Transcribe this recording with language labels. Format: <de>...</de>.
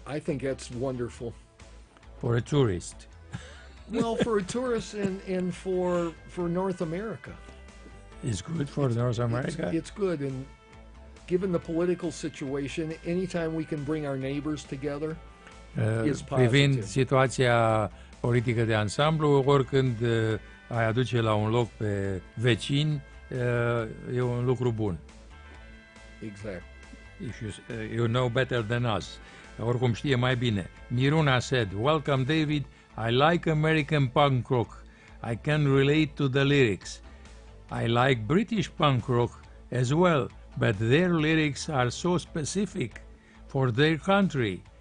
<en>I think that's wonderful. For a tourist. Well, for a tourist and for North America. It's good for North America. It's good. And given the political situation, anytime we can bring our neighbors together is positive.</en> <ro>Privind situația politică de ansamblu, oricând ai aduce la un loc pe vecini, e un lucru bun. Exact.</ro> <en>If you know better than us.</en> <ro>Oricum știe mai bine.</ro> <en>Miruna said, welcome David, I like American punk rock. I can relate to the lyrics. I like British punk rock as well, but their lyrics are so specific for their country.</en>